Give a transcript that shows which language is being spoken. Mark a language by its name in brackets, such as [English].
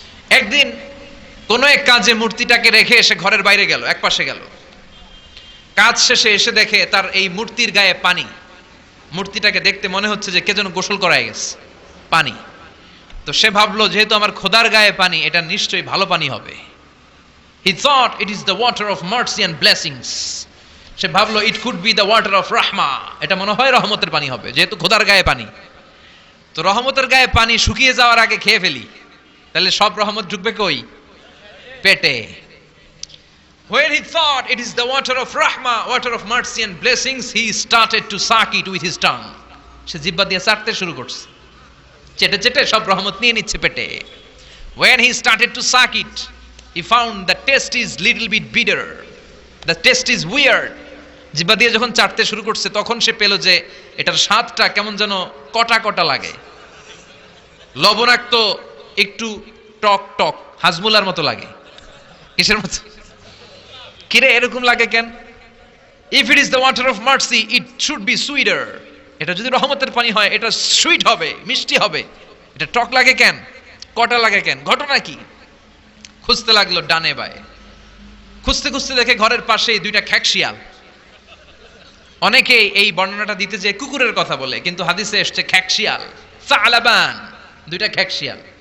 [Bangla] একদিন কোন এক কাজে মূর্তিটাকে রেখে এসে ঘরের বাইরে গেল, এক পাশে গেল। কাজ শেষে এসে দেখে তার এই মূর্তির গায়ে পানি। মূর্তিটাকে দেখতে মনে হচ্ছে যে কে যেন গোসল করায় গেছে, পানি। তো সে ভাবলো যেহেতু আমার খোদার গায়ে পানি, এটা নিশ্চয়ই ভালো পানি হবে। [English] He thought it is the water of mercy and blessings. [Bangla] সে ভাবলো [English] it could be the water of rahma. [Bangla] এটা মনে হয় রহমতের পানি হবে, যেহেতু খোদার গায়ে পানি। তো রহমতের গায়ে পানি শুকিয়ে যাওয়ার আগে খেয়ে ফেলি, তাহলে সব রহমত ঢুকবে কই? পেটে। [English] When he thought it is the water of rahma, water of mercy and blessings, he started to suck it with his tongue. [Bangla] সে জিহ্বা দিয়ে চাটতে শুরু করছে, চেটে চেটে সব রহমত নিয়ে নিচ্ছে পেটে। [English] When he started to suck it, he found the taste is little bit bitter. The taste is weird. [Bangla] জিহ্বা দিয়ে যখন চাটতে শুরু করছে, তখন সে পেল যে এটার স্বাদটা কেমন যেন কটা কটা লাগে, লবণাক্ত, একটু টক টক, হাজমুলার মতো লাগে। কিসের মতো? কিরে এরকম লাগে কেন? [English] If it is the water of mercy, it should be sweeter. [Bangla] এটা যদি রহমতের পানি হয়, এটা সুইট হবে, মিষ্টি হবে। এটা টক লাগে কেন, কটা লাগে কেন, ঘটনা কি? খুঁজতে লাগলো ডানে বায়ে। খুঁজতে খুঁজতে দেখে ঘরের পাশেই দুইটা খ্যাকশিয়াল। অনেকে এই বর্ণনাটা দিতে যে কুকুরের কথা বলে, কিন্তু হাদিসে এসছে খ্যাকশিয়াল, সালাবান, দুইটা খ্যাকশিয়াল।